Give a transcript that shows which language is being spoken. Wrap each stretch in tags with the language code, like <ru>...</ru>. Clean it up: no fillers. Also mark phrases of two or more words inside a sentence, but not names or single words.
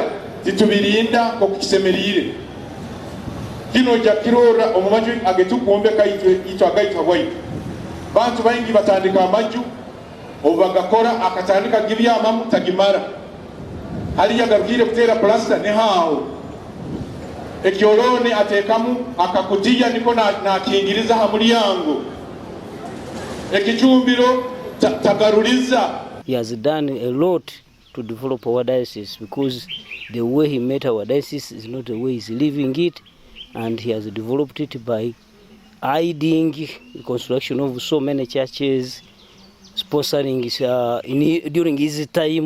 <ttj>titubirinda ko kukisemerire kino ja kirora omumaju agetukumbe kaitwe ito agaitwa bwaito bantu baingi batandika amaju obagakora akatandika gibyama mutagimara hali yagarukire kutera plaster ne hao ekyolone atekamu akakutiya niko na kingiriza hamuli yango ekichumbiro tagaruliza.</ttj> <en>He has done a lot to develop our diocese because the way he met our diocese is not the way he's living it, and he has developed it by aiding the construction of so many churches, sponsoring during his time.</en>